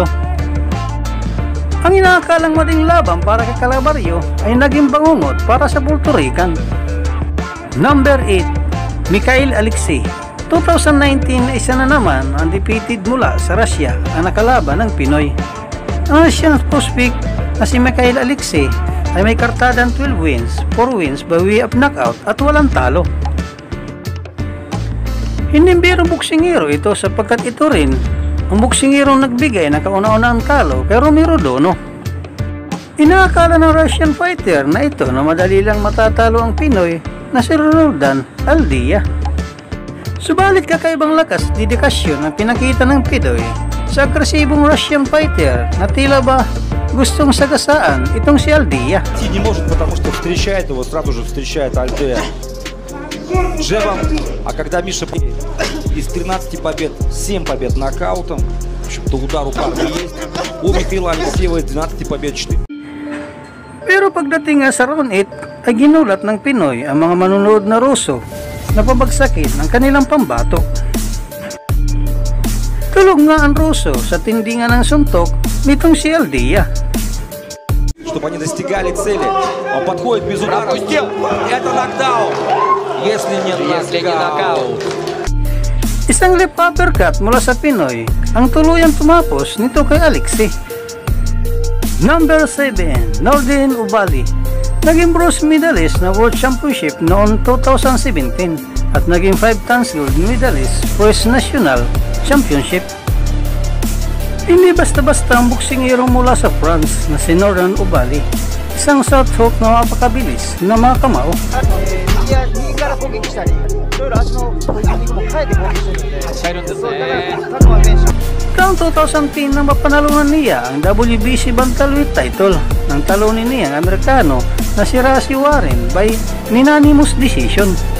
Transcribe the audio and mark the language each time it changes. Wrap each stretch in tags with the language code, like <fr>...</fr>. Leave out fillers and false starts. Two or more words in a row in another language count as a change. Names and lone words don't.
<tl>Ang inaakalang maling laban para kay Calabarrio ay naging bangungot para sa Puerto Rican.</tl> <en>Number 8, Mikhail Alexei.</en> <tl>2019 na isa na naman ang undefeated mula sa Russia ang nakalaban ng Pinoy. Ang Russian prospect na si Mikhail Alexei ay may kartadang</tl> <en>12 wins, 4 wins by way of knockout</en> <tl>at walang talo. Hindi birong boksingero ito sapagkat ito rin ang boksingero nagbigay ng kauna-unahang talo kay Romero Dono. Inaakala ng</tl> <en>Russian fighter</en> <tl>na ito na madali lang matatalo ang Pinoy na si Roldan Aldia. Subalit kakaibang lakas at dedikasyon ang pinakita ng Pinoy sa agresibong</tl> <en>Russian fighter</en> <tl>na tila ba gustong sagasaan itong si Aldia.</tl> <ru>Не может, потому что встречает его, сразу же встречает Альдея джебом. А когда Миша из 13 побед 7 побед нокаутом, в общем-то удар у парня есть. У Михаила Алексеева 12 побед 4.</ru> <tl>Pero pagdating nga sa round 8 ay ginulat ng Pinoy ang mga manunood na Ruso na pabagsakin ang kanilang pambato. Tulog nga ang Ruso sa tindingan ng suntok nitong si Aldia.</tl> <ru>Чтобы они достигали цели. Он подходит без удара. Это нокдаун. Если нет нокаут.</ru> <tl>Isang</tl> <en>left uppercut</en> <tl>mula sa Pinoy ang tuluyang tumapos nito kay Alexei.</tl> <en>Number 7, Nordin Ubali. Naging bronze medalist na World Championship noong 2017</en> <tl>at naging</tl> <en>5 times gold medalist for his national championship.</en> <tl>Hindi basta-basta ang boksingero mula sa France na si Nordin Ubali. Isang</tl> <en>short hook</en> <tl>na mapakabilis na mga kamao. Taong 2010 nang mapanalunan niya ang WBC</tl> <en>bantamweight title</en> <tl>ng talunin niya ang Amerikano na si Rocky Warren</tl> <en>by unanimous decision.</en>